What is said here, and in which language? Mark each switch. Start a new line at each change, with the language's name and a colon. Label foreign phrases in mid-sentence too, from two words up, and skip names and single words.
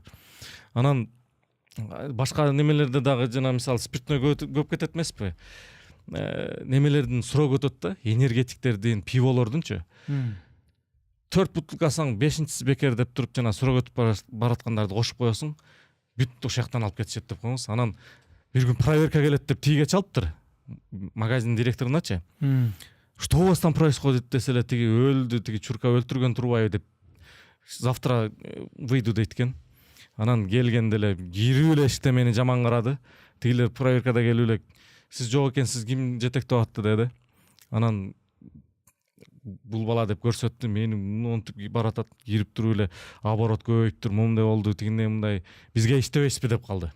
Kyrgyz: Анан башка немелерде дагы жана мисалы спиртной көп кетет эмеспи? Немелердин срок өтөт да, энергетиктердин, пиволордунчу. 4 бутылкасың 5-чиси бекер деп туруп, жана срок өтүп бараткандарды кошуп коесуң. Бүт ошол жактан алып кетишет деп коеңуз. Анан бир күн проверка келет деп тиге чалыптыр. Магазин директоруначы.
Russian: Что у вас там происходит
Kyrgyz: десе эле, тиги өлдү, тиги чурка өлтүргөн турбайбы деп.
Russian: Завтра выйду
Kyrgyz: дейт экен. Анан келгенде эле кирип эле эшикте мени жаман карады. Тигилер проверкада келип эле, сиз жок экенсиз, ким жетектеп атты деди. Анан бул бала деп көрсөттү, мени монтип баратат, кирип туруп эле оборот көбөйүптүр, момундай болду, тигиндей мындай, бизге иштебейсизби деп калды.